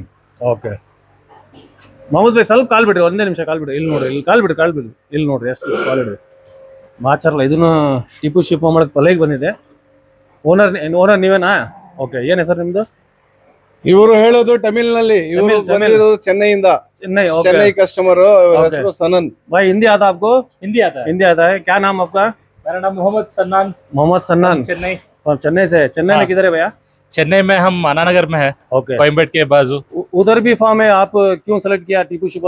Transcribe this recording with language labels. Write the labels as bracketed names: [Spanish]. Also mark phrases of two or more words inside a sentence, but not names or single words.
[Kannada] ಓಕೆ, ಮಹಮೂದ್ ಬೈ ಸ್ವಲ್ಪ ಕಾಲ್ ಬಿಡ್ರಿ, ಒಂದೇ ನಿಮಿಷ ಕಾಲ್ ಬಿಡ್ರಿ. ಇಲ್ಲಿ ನೋಡ್ರಿ, ಇಲ್ಲಿ ಕಾಲ್ ಬಿಡ್ರಿ. ಇಲ್ಲಿ ನೋಡ್ರಿ ಎಷ್ಟು ಸಾಲಿಡ್ ಇದೆ ಮಾಚಾರಲ್ಲ. ಇದನ್ನು ಟಿಪು ಶಿಫಾಮ್ ಮಾಡಕ್ಕೆ ಪಲೆಗೆ ಬಂದಿದೆ. ಓನರ್ ನೀವೇನಾ? ಓಕೆ, ಏನ್ ಹೆಸರು ನಿಮ್ದು? ಇವರು ಹೇಳೋದು ತಮಿಳ್ನಲ್ಲಿ, ಇವರು ಬಂದಿರೋದು ಚೆನ್ನೈಯಿಂದ. [Hindi] चेन्नई, ओके। चेन्नई कस्टमर Okay. [Kannada] ಹೆಸರು सनन [Hindi] भाई हिंदी आता आपको? हिंदी आता है। हिंदी आता है। क्या नाम आपका? मेरा नाम मोहम्मद सन्नान, मोहम्मद सन्नान। चेन्नई। चेन्नई से। चेन्नई में हाँ। किधर है भैया? चेन्नई में हम आनानगर में है, ओके। कोयम्बेड के बाजू। उधर भी फार्म है, आप क्यों सेलेक्ट किया टीपू शिवम?